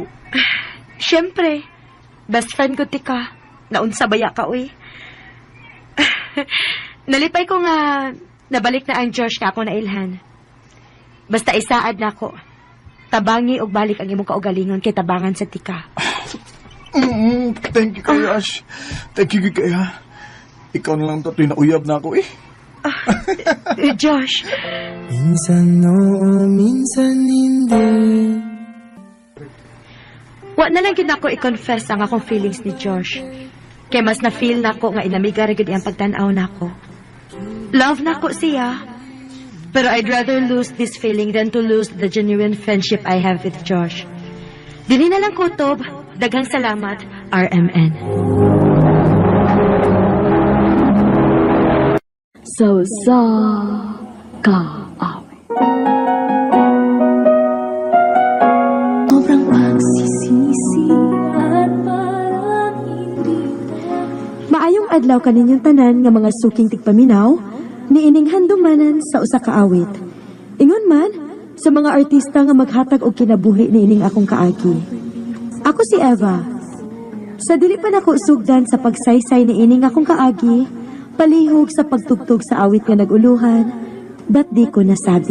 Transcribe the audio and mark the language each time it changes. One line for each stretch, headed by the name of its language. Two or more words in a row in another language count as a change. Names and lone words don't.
Cebuano: Siyempre, best friend ko ti ka. Naunsa baya ka, uy. Nalipay ko nga, nabalik na ang Josh ka ako na ilhan. Basta isaad na ko. Tabangi og balik ang imong kaugalingon kay tabangan sa tika.
English: Thank you
Cebuano: kayo, Ash.
English: Thank you
Cebuano: kayo. Ikaw na lang tato'y nauyab na ako eh. Josh,
Filipino: minsan oo, minsan hindi.
Cebuano: wa na lang gid ako i-confess ang akong feelings ni Josh. Kay mas na-feel na ko nga inamiga ra gid ang pagtan-aw nako. Love na ko siya.
English: Pero I'd rather lose this feeling than to lose the genuine friendship I have with Josh.
Cebuano: Dili na lang kutob. Daghang salamat, RMN. Sa kaawit.
Filipino: Sobrang pagsisisi at parang hindi.
Cebuano: Maayong adlaw kaninyong tanan nga mga suking tigpaminaw, niining handumanan sa usa ka awit. Ingon man, sa mga artista nga maghatag og kinabuhi niining akong kaagi. Ako si Eva. Sa dili pa nako sugdan sa pagsaysay niining akong kaagi, palihog sa pagtugtog sa awit nga naguluhan, ba't di ko nasabi?